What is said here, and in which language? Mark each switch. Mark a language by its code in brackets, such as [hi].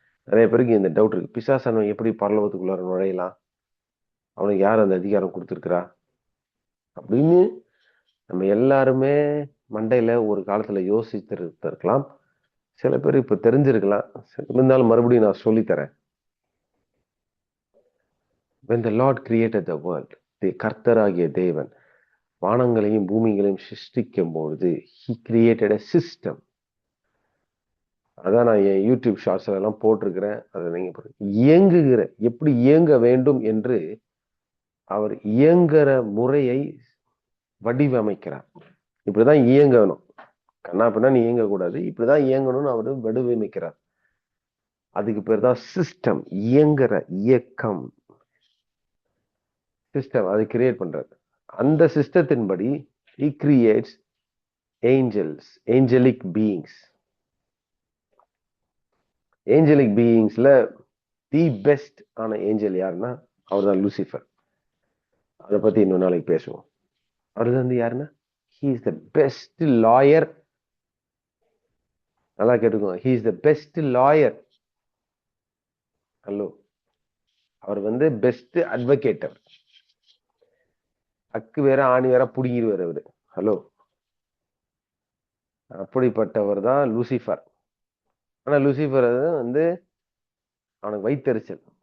[ta] நிறைய பேருக்கு இந்த டவுட் இருக்கு. பிசாசானவன் எப்படி பரலோகத்துக்குள்ளார நுழையலாம்? அவனுக்கு யார் அந்த அதிகாரம் கொடுத்துருக்கிறா அப்படின்னு நம்ம எல்லாருமே மண்டையில ஒரு காலத்துல யோசித்திருக்கலாம். சில பேர் இப்ப தெரிஞ்சிருக்கலாம். இருந்தாலும் மறுபடியும் நான் சொல்லித்தரேன். [en] When the Lord created the world, [ta] கர்த்தராகிய தேவன் வானங்களையும் பூமிகளையும் சிருஷ்டிக்கும் பொழுது [en] he created a system. [ta] அதான் நான் என் யூடியூப் ஷார்ட்ஸ்ல எல்லாம் போட்டிருக்கிறேன். அதை நீங்க இயங்குகிற எப்படி இயங்க வேண்டும் என்று அவர் இயங்குற முறையை வடிவமைக்கிறார். இப்படிதான் இயங்கணும், கண்ணா பின்னா நீ இயங்கக்கூடாது, இப்படிதான் இயங்கணும்னு அவரு வடிவமைக்கிறார். அதுக்கு பேர் தான் சிஸ்டம். இயங்குற இயக்கம் சிஸ்டம், அதை கிரியேட் பண்றது. அந்த சிஸ்டத்தின்படி [en] he creates angels, angelic beings. [ta] Angelique பீயிங்ஸ்ல the best ஆன ஏஞ்சல் யாருன்னா அவர் தான் லூசிஃபர். அதை பத்தி இன்னொரு நாளைக்கு பேசுவோம். அவர் வந்து யாருன்னா [en] he is the best lawyer. [ta] நல்லா கேட்டுக்கோங்க, [en] he is the best lawyer. [ta] Hello, அவர் வந்து பெஸ்ட் அட்வொகேட். அவர் அக்கு வேற ஆணி வேற புடிங்கிடுவார் அவரு. ஹலோ, அப்படிப்பட்டவர் தான் லூசிஃபர். ஆனா லூசிஃபர் வந்து அவனுக்கு வைத்தறிச்சல்.